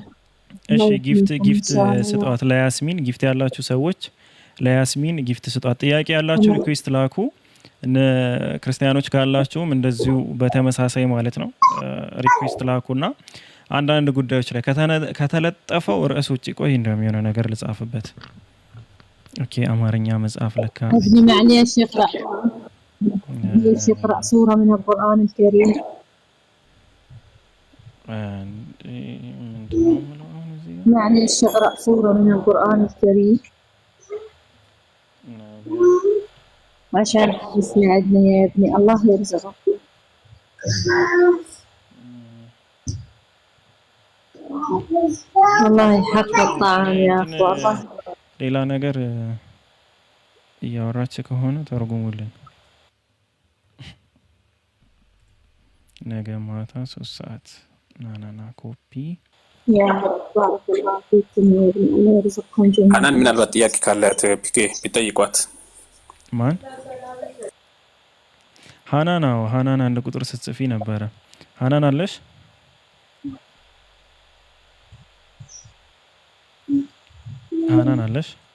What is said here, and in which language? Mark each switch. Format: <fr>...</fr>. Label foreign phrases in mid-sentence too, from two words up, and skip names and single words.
<am>እሺ ጊፍት ስጧት ለያስሚን። ጊፍት ያላችሁ ሰዎች ለያስሚን ጊፍት ስጧት። ጥያቄ ያላችሁ ሪኩዌስት ላኩ። ክርስቲያኖች ካላችሁም እንደዚሁ በተመሳሳይ ማለት ነው ሪኩዌስት ላኩና አንዳንድ ጉዳዮች ላይ ከተለጠፈው ርዕስ ውጭ ቆይ እንደሚሆነ ነገር ልጻፍበት። ኦኬ አማርኛ መጽሐፍ ለካ</am> <ar>ابني معليش يقرأ سورة من القرآن الكريم. معليش يقرأ سورة من القرآن الكريم عشان يساعدنا يا ابني. الله يرزقك. والله حق الطعام يا أخوة.</ar> <am>ሌላ ነገር እያወራች ከሆነ ተርጉሙልን። ነገ ማታ 3 ሰዓት ናናና ኮፒ</am> <ar>يا رب بارك الله فيكم ويرزقكم جميعا</ar> <am>ሀናን ምናልባት ጥያቄ ካላት ፒኬ ቢጠይቋት። ማን ሀናን? አዎ ሀናን አንድ ቁጥር ስትጽፊ ነበረ። ሀናን አለሽ? ሀናን አለሽ?</am>